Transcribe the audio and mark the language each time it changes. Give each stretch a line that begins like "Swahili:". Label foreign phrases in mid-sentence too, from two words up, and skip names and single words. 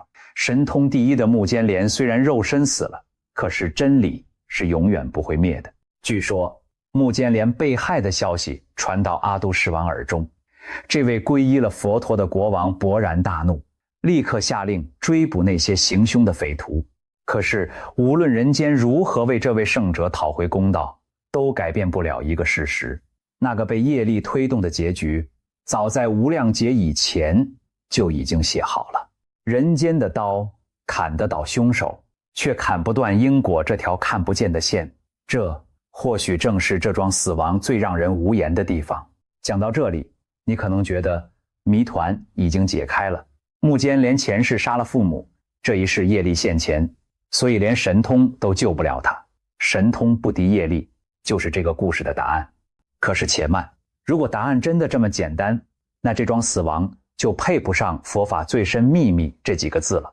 Chinese: 神通第一的目犍連雖然肉身死了，可是真理是永遠不會滅的。據說目犍連被害的消息傳到阿都世王耳中，這位皈依了佛陀的國王勃然大怒，立刻下令追捕那些行兇的匪徒。可是無論人間如何為這位聖者討回公道，都改變不了一個事實，那個被業力推動的結局，早在無量劫以前就已經寫好了。人間的刀砍得倒兇手，卻砍不斷因果這條看不見的線，這或許正是這樁死亡最讓人無言的地方。講到這裡，你可能覺得謎團已經解開了。目犍連前世殺了父母，這一世業力現前，所以連神通都救不了他。神通不敵業力，就是這個故事的答案。可是且慢，如果答案真的這麼簡單， 那這樁死亡就配不上佛法最深秘密這幾個字了。